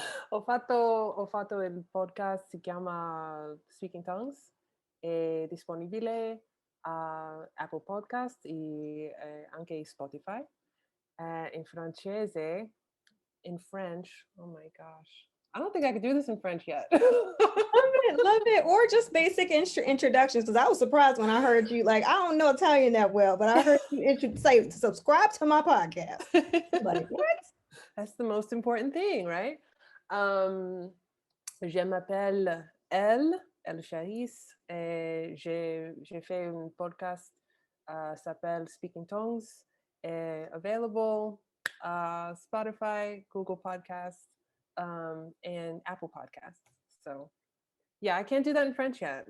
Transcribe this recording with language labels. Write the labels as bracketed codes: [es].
[it] ho fatto il podcast, si chiama Speaking Tongues, è disponibile a Apple Podcast e anche Spotify. In francese, [en] in French, oh my gosh. I don't think I could do this in French yet. Love it. Or just basic introductions, because I was surprised when I heard you, like, I don't know Italian that well, but I heard you say, subscribe to my podcast. Like, what? That's the most important thing, right? [fr] Je m'appelle Elle Charisse, et j'ai fait un podcast s'appelle Speaking Tongues, [en] available Spotify, Google Podcasts, and Apple Podcasts. So yeah, I can't do that in French yet.